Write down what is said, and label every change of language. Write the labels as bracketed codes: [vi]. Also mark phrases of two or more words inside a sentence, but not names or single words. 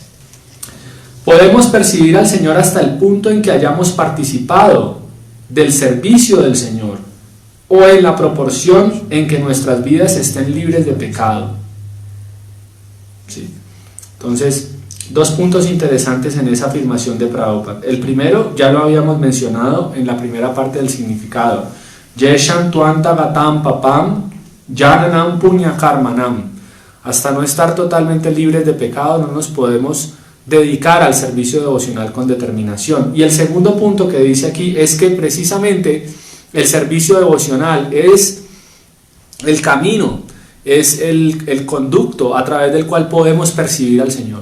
[es] Podemos percibir al Señor hasta el punto en que hayamos participado del servicio del Señor, o en la proporción en que nuestras vidas estén libres de pecado. ¿Sí? Entonces, dos puntos interesantes en esa afirmación de Prabhupada. El primero, ya lo habíamos mencionado en la primera parte del significado. [sa] येषां त्वन्त गतं पापं जनानां पुण्य कर्मणाम्. [es] Hasta no estar totalmente libres de pecado, no nos podemos dedicar al servicio devocional con determinación. Y el segundo punto que dice aquí es que precisamente el servicio devocional es el camino, es el conducto a través del cual podemos percibir al Señor.